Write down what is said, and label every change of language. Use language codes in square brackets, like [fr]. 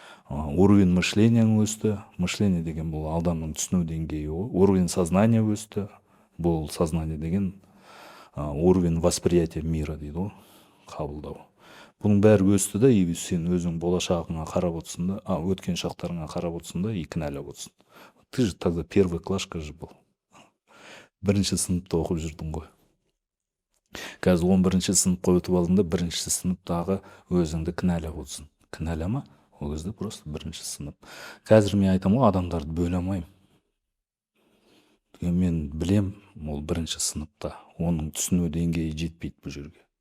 [ru] Уровень мышления [kk] өсті. Мышление деген бұл адамның түсіну деңгейі. [ru] Уровень сознания [kk] өсті. [ru] Бұл сознание деген уровень восприятия мира [kk] дейді, қабылдау. Бұның бәрі өсті да, [ru] и [kk] сен өзің болашағыңа қарап отырсың да, өткен шақтарыңа қарап отырсың да, и кінәлап отырсың. [ru] Ты же тогда первый клашка же был. [kk] Бірінші сыныпта оқып жүрдің ғой. Қазір 11-ші сыныпқа өтіп алдың да, бірінші сыныптағы өзіңді кінәлап отырсың. Кінәлама, ол кезде [ru] просто [kk] бірінші сынып. Қазір мен айтам ғой, адамдарды бөле алмаймын. Мен білем, ол бірінші сыныпта. Оның түсіну деңгейі жетпейді бұл жерге.